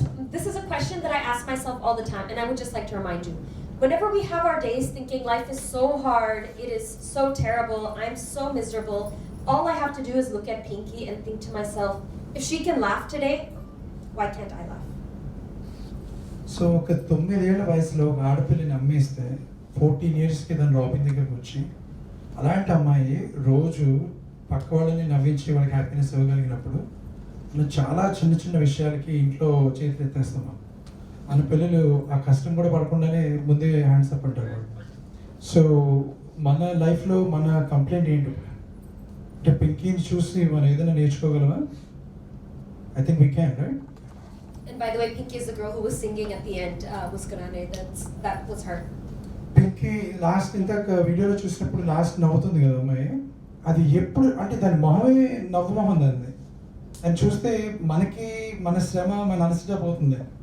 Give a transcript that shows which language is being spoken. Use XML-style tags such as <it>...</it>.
<en>This is a question that I ask myself all the time, and I would just like to remind you. Whenever we have our days thinking life is so hard, it is so terrible, I'm so miserable, all I have to do is look at Pinky and think to myself, if she can laugh today, why can't I laugh?</en> <te>So ఒక 9 ఏళ్ల వయసులో ఒక ఆడపిల్లని అమ్మేస్తే</te> <en>14 years</en> <te>కి తను robin దగ్గరకు వచ్చి అలాంటి అమ్మాయి రోజు పక్క వాళ్ళని నవ్వించి వాళ్ళకి హ్యాపీనెస్ ఇవ్వగలిగినప్పుడు మనం చాలా చిన్న చిన్న విషయాలకి ఇంట్లో చేతులు ఎత్తేస్తాం. మన పిల్లలు ఆ కష్టం కూడా పడకుండానే ముందే హ్యాండ్స్ అప్ అంటారు వాళ్ళు. సో మన లైఫ్లో మన కంప్లైంట్ ఏంటి అంటే పింకీని చూసి మనం ఏదైనా నేర్చుకోగలమా?</te> <en>I think we can, right? And by the way, Pinky is the girl who was singing at the end, Muskarane. That was her.</en> <te>Pinky last ఇందాక వీడియోలో చూసినప్పుడు లాస్ట్ నవ్వుతుంది కదా అమ్మాయి. అది ఎప్పుడు అంటే దాని మొహమే నవ్వు మొహం దాన్ని. అని చూస్తే మనకి మన శ్రమ మన అలసట పోతుంది.</te>